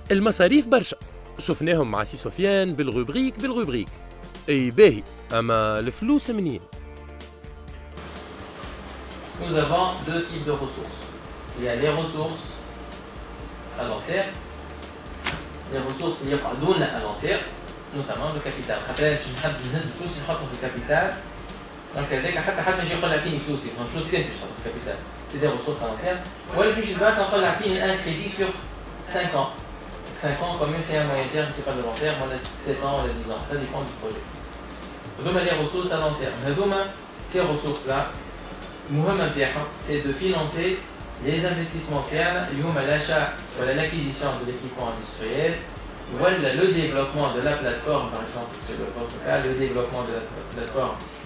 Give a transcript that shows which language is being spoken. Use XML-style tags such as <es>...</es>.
<ar>المصاريف برشا شفناهم مع سي سفيان بالروبريك اي باهي اما الفلوس منين؟</ar> <fr>Nous avons deux types de ressources. Il y a les ressources à long terme, les ressources</fr> <ar>اللي يقعدون</ar> <fr>à long terme, notamment le capital.</fr> <ar>خاطر باش نحب نهز فلوسي نحطهم في الكابيتال. دونك هذاك حتى حد ما يجي يقول لي اعطيني فلوسي، فلوسك انت باش تحط في الكابيتال.</ar> <fr>C'est des ressources à long terme.</fr> <ar>ولا فيش البنك نقول لي اعطيني</ar> <fr>un crédit sur 5 ans. 5 ans quand même c'est un moyen terme, c'est pas de long terme, on a 7 ans, on a 10 ans, ça dépend du projet.</fr> <ar>هذوما</ar> <fr>les ressources à long terme. هذوما ces ressources là c'est de financer les investissements l'achat ou l'acquisition de l'équipement industriel, voilà le développement de la plateforme, par exemple, c'est votre cas, le développement de la plateforme.</fr>